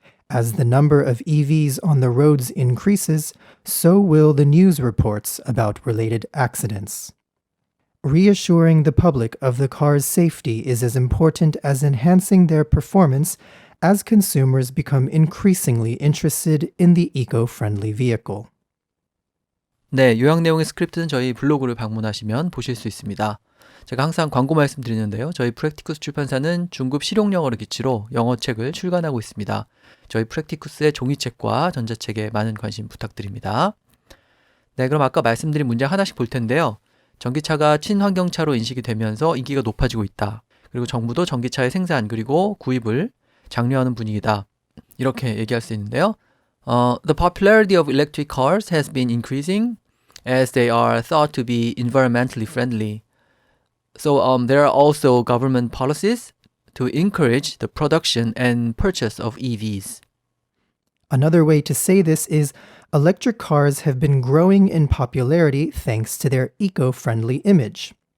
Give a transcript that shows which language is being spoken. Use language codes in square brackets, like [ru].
[en] As the number of EVs on the roads increases, so will the news reports about related accidents. Reassuring the public of the car's safety is as important as enhancing their performance as consumers become increasingly interested in the eco-friendly vehicle. [ko] 네, 요약 내용의 스크립트는 저희 블로그를 방문하시면 보실 수 있습니다. 제가 항상 광고 말씀드리는데요. 저희 프랙티쿠스 출판사는 중급 실용영어를 기치로 영어책을 출간하고 있습니다. 저희 프랙티쿠스의 종이책과 전자책에 많은 관심 부탁드립니다. 네, 그럼 아까 말씀드린 문장 하나씩 볼 텐데요. 전기차가 친환경차로 인식이 되면서 인기가 높아지고 있다. 그리고 정부도 전기차의 생산 그리고 구입을 장려하는 분위기다, 이렇게 얘기할 수 있는데요. [en] The popularity of electric cars has been increasing as they are thought to be environmentally friendly. So there are also government policies to encourage the production and purchase of EVs. Another way to say this is electric cars have been growing in popularity thanks to their eco-friendly image.